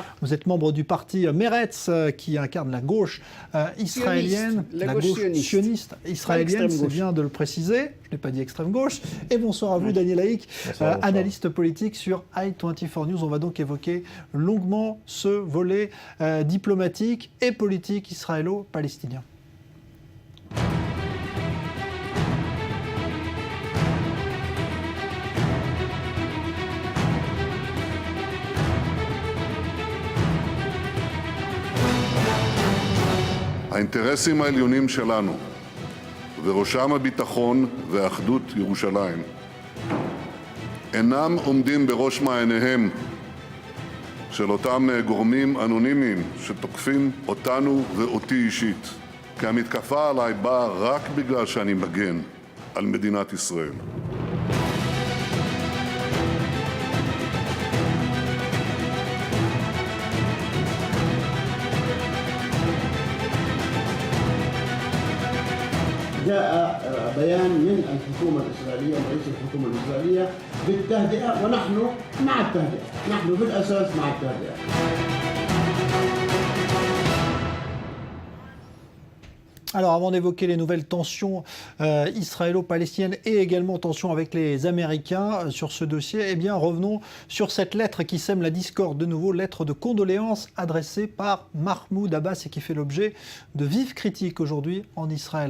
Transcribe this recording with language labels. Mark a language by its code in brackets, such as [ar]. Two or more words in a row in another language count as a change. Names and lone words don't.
[fr] Vous êtes membre du parti Meretz qui incarne la gauche israélienne, la gauche sioniste israélienne, c'est bien de le préciser. Je n'ai pas dit extrême gauche. Et bonsoir à vous Daniel Haïk, analyste politique sur i24 News. On va donc évoquer longuement ce volet diplomatique et politique israélo-palestinien. [he] האינטרסים העליונים שלנו, ובראשם הביטחון ואחדות ירושלים, אינם עומדים בראש מעייניהם של אותם גורמים אנונימיים שתוקפים אותנו ואותי אישית, כי המתקפה עליי באה רק בגלל שאני מגן על מדינת ישראל. [ar] جاء بيان من الحكومة الإسرائيلية ورئيس الحكومة الإسرائيلية بالتهدئة ونحن مع التهدئة، نحن بالأساس مع التهدئة. [fr] Alors avant d'évoquer les nouvelles tensions israélo-palestiniennes et également tensions avec les Américains sur ce dossier, eh bien revenons sur cette lettre qui sème la discorde de nouveau, lettre de condoléances adressée par Mahmoud Abbas et qui fait l'objet de vives critiques aujourd'hui en Israël.